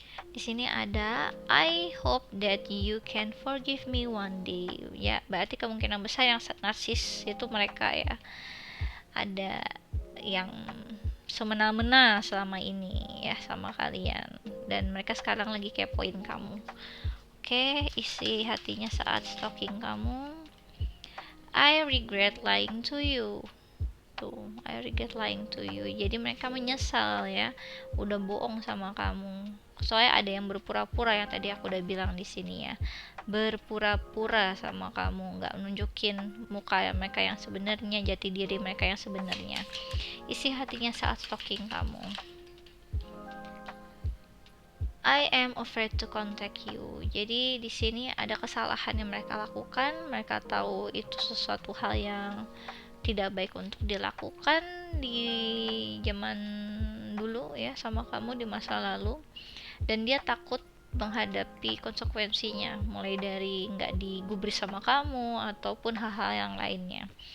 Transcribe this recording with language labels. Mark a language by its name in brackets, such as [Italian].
[Indonesian] Di sini ada [English] I hope that you can forgive me one day. [Indonesian] Ya, berarti kemungkinan besar yang narsis itu mereka ya. Ada yang semena-mena selama ini ya sama kalian, dan mereka sekarang lagi kepoin kamu. Oke, isi hatinya saat stalking kamu. [English] I regret lying to you. [Indonesian] gitu. [English] I regret lying to you. [Indonesian] Jadi mereka menyesal ya udah bohong sama kamu. Soalnya ada yang berpura-pura, yang tadi aku udah bilang di sini ya, berpura-pura sama kamu, nggak nunjukin muka mereka yang sebenarnya, jati diri mereka yang sebenarnya. Isi hatinya saat stalking kamu. [English] I am afraid to contact you. [Indonesian] Jadi di sini ada kesalahan yang mereka lakukan. Mereka tahu itu sesuatu hal yang tidak baik untuk dilakukan di zaman dulu ya sama kamu di masa lalu, dan dia takut menghadapi konsekuensinya, mulai dari nggak digubris sama kamu ataupun hal-hal yang lainnya.